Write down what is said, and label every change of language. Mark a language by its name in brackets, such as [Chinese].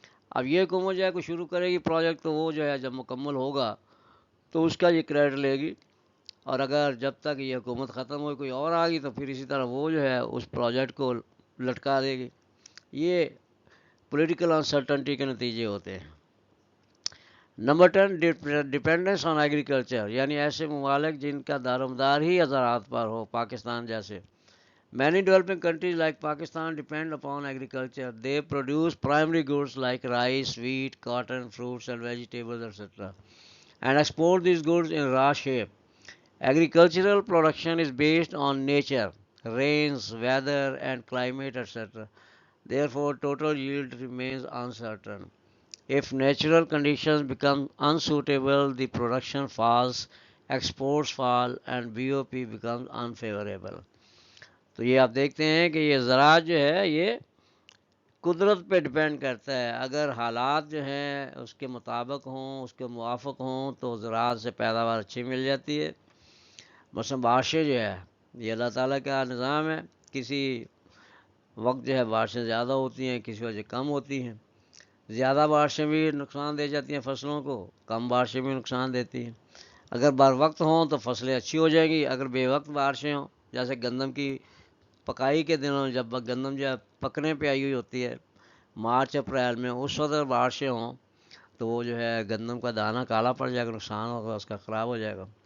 [Urdu] اب یہ حکومت جو ہے کوئی شروع کرے گی پروجیکٹ تو وہ جو ہے جب مکمل ہوگا تو اس کا یہ کریڈٹ لے گی، اور اگر جب تک یہ حکومت ختم ہوئی کوئی اور آ گئی تو پھر اسی طرح وہ جو ہے اس پروجیکٹ کو لٹکا دے گی۔ یہ پولیٹیکل انسرٹنٹی کے نتیجے ہوتے ہیں۔ نمبر 10 [English] dependence on agriculture, [Urdu] یعنی ایسے ممالک جن کا دارومدار ہی زراعت پر ہو، پاکستان جیسے۔ [English] Many developing countries like Pakistan depend upon agriculture. They produce primary goods like rice, wheat, cotton, fruits and vegetables, etc., and export these goods in raw shape. Agricultural production is based on nature, rains, weather and climate, etc. Therefore, total yield remains uncertain. If natural conditions become unsuitable, the production falls, exports fall, and BOP becomes unfavorable. [Urdu] تو یہ آپ دیکھتے ہیں کہ یہ زراعت جو ہے یہ قدرت پہ ڈپینڈ کرتا ہے۔ اگر حالات جو ہیں اس کے مطابق ہوں، اس کے موافق ہوں، تو زراعت سے پیداوار اچھی مل جاتی ہے۔ مثلا بارشیں جو ہے یہ اللہ تعالیٰ کا نظام ہے، کسی وقت جو ہے بارشیں زیادہ ہوتی ہیں، کسی وجہ کم ہوتی ہیں۔ زیادہ بارشیں بھی نقصان دے جاتی ہیں فصلوں کو، کم بارشیں بھی نقصان دیتی ہیں۔ اگر بر وقت ہوں تو فصلیں اچھی ہو جائیں گی، اگر بے وقت بارشیں ہوں، جیسے گندم کی پکائی کے دنوں جب گندم جو پکنے پہ آئی ہوئی ہوتی ہے مارچ اپریل میں، اس وقت بارشیں ہوں تو وہ جو ہے گندم کا دانہ کالا پڑ جائے گا، نقصان ہوگا، اس کا خراب ہو جائے گا۔